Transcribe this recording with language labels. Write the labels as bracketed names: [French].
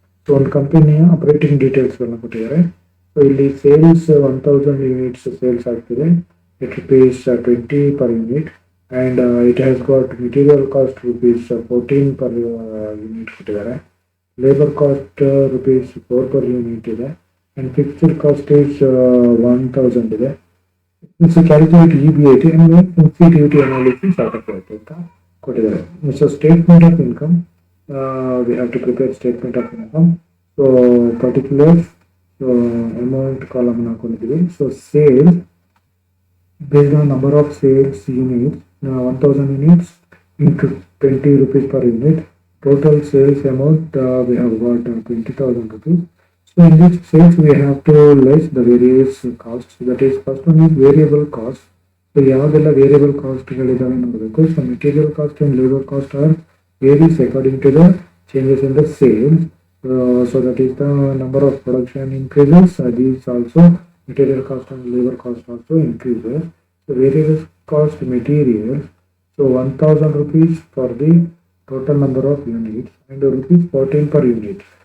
[Kannada] So ಒಂದು ಕಂಪನಿಯ operating details ಗಳನ್ನ ಕೊಟ್ಟಿದ್ದಾರೆ. ಸೊ ಇಲ್ಲಿ ಸೇಲ್ಸ್ 1000 ಯೂನಿಟ್ಸ್ ಸೇಲ್ಸ್ ಆಗ್ತಿದೆ. [English] It rupees 20 per unit and it has got material cost rupees 14 per unit [Kannada] ಕೊಟ್ಟಿದ್ದಾರೆ. [English] Labor cost rupees 4 per unit [Kannada] ಇದೆ [English] and fixed cost is 1000 ಇದೆ. So calculate EBIT and make sensitivity analysis [Kannada] ಆಗುತ್ತೆ ಅಂತ ಕೊಟ್ಟಿದ್ದಾರೆ. [English] So statement of income, we have to prepare statement of income. So particulars, so amount column [Kannada] ಹಾಕೊಂಡಿದ್ದೀವಿ. [English] So sales based on number of sales units, 1000 units into 20 rupees per unit. Total sales amount we have got 20,000 rupees. So in this sales we have to less the various costs. That is, first one is variable cost. [Kannada] So ಯಾವೆಲ್ಲ variable ಕಾಸ್ಟ್ಗಳಿದಾವೆ ನೋಡಬೇಕು. [English] So material cost and labour cost are varies according to the changes in the sales. So that is the number of production increases. These also material cost and labor cost also increases. So variable cost materials. So 1000 rupees for the total number of units and rupees 14 per unit.